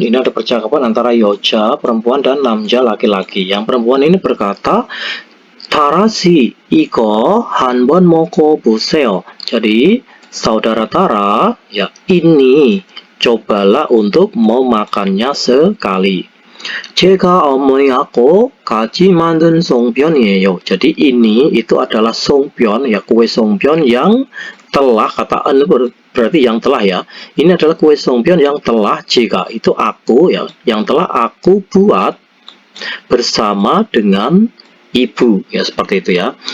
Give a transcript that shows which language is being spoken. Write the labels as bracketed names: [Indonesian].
[Indonesian] Ini ada percakapan antara Yoja perempuan dan Namja laki-laki. Yang perempuan ini berkata, [Korean] Tara si iko hanbon moko buseo. [Indonesian] Jadi saudara Tara, ya ini cobalah untuk memakannya sekali. [Korean] 제가 어머니하고 같이 만든 송편이에요. [Indonesian] Jadi ini itu adalah 송편 ya, kue 송편 yang telah, kata an berarti yang telah ya. Ini adalah kue 송편 yang telah jika itu aku ya, yang telah aku buat bersama dengan ibu ya, seperti itu ya.